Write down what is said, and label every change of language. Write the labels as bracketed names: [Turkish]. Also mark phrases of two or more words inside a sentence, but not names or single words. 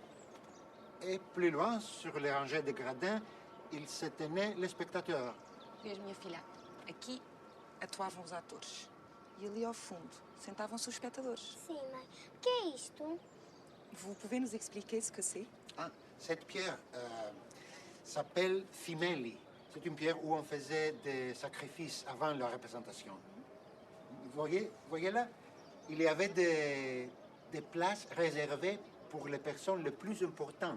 [French] Et plus loin, sur les rangées de gradins, il se tenait les spectateurs. [Portuguese] Veja, minha filha, aqui atuavam os atores. E ali ao fundo sentavam-se os espectadores. Sim, mãe. O que é isto? [French] Vous pouvez nous expliquer ce que c'est? Ah, cette pierre s'appelle Fimeli. C'est une pierre où on faisait des sacrifices avant la représentation. Voyez là, il y avait des places réservées pour les personnes les plus importantes.